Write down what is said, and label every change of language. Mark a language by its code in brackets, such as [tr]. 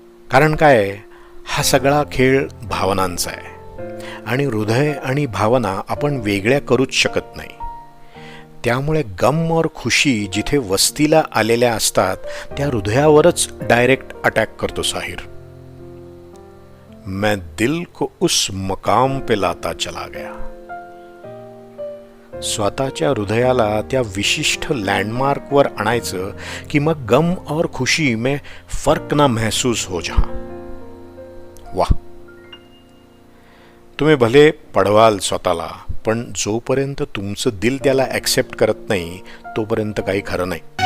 [mr] कारण काय, हा सगळा खेळ भावनांचा आहे आणि हृदय आणि भावना आपण वेगळ्या करूच शकत नाही. त्यामुळे [hi] गम और खुशी [mr] जिथे वस्तीला आलेल्या असतात त्या हृदयावरच डायरेक्ट अटॅक करतो साहिर. [hi] मैं दिल को उस मकाम पे लाता चला गया. [mr] स्वतःच्या हृदयाला त्या विशिष्ट लँडमार्कवर आणायचं की मग [hi] गम और खुशी में फर्क ना महसूस हो जहां. वाह. [mr] तुम्ही भले पडवाल स्वतःला, पण जोपर्यंत तुमचं दिल त्याला ॲक्सेप्ट करत नाही तोपर्यंत काही खरं नाही.